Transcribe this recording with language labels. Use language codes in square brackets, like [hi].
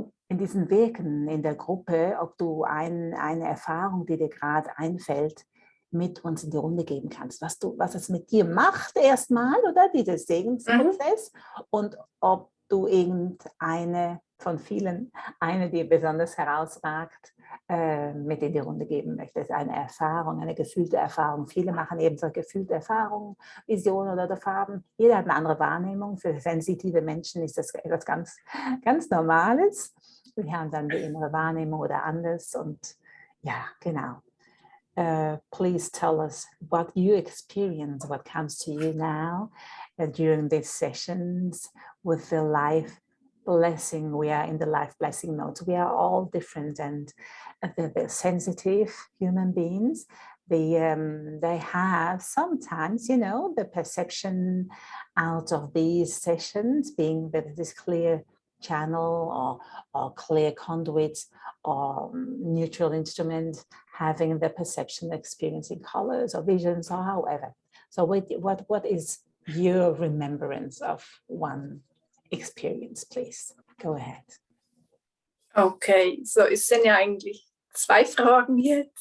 [de] Wirken in der Gruppe, ob du eine Erfahrung, die dir gerade einfällt, mit uns in die Runde geben kannst, was es mit dir macht erstmal, oder dieser Segensprozess, und ob du irgendeine von vielen, eine, die besonders herausragt, mit in die Runde geben möchtest. Eine Erfahrung, eine gefühlte Erfahrung. Viele machen eben so gefühlte Erfahrungen, Visionen oder Farben. Jeder hat eine andere Wahrnehmung. Für sensitive Menschen ist das etwas ganz, ganz Normales. Wir haben dann die innere Wahrnehmung oder anders. Und ja, genau. [en] Please tell us what you experience, what comes to you now during these sessions with the life blessing. We are in the life blessing mode. We are all different, and the sensitive human beings, they have sometimes, you know, the perception out of these sessions being this clear channel or clear conduit or neutral instrument, having the perception, experiencing colors or visions or however. So what is your remembrance of one experience, please? Go ahead. [de] Okay, so es sind ja eigentlich 2 Fragen jetzt.